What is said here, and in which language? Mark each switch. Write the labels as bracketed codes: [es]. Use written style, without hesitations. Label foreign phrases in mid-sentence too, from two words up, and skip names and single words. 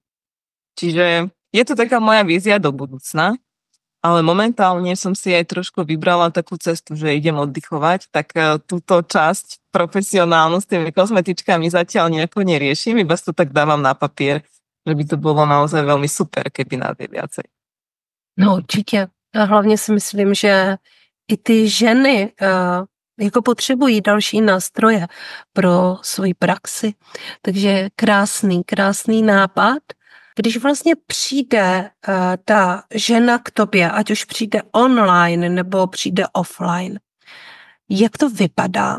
[sk] Čiže je to taká moja vízia do budúcna, ale momentálne som si aj trošku vybrala takú cestu, že idem oddychovať, tak túto časť profesionálnu s tými kozmetičkami zatiaľ nejako neriešim, iba to tak dávam na papier, že by to bolo naozaj veľmi super, keby nás je viacej. [cs] No určitě. A hlavně si myslím, že i ty ženy jako potřebují další nástroje pro svoji praxi. Takže krásný nápad. Když vlastně přijde ta žena k tobě, ať už přijde online nebo přijde offline, jak to vypadá?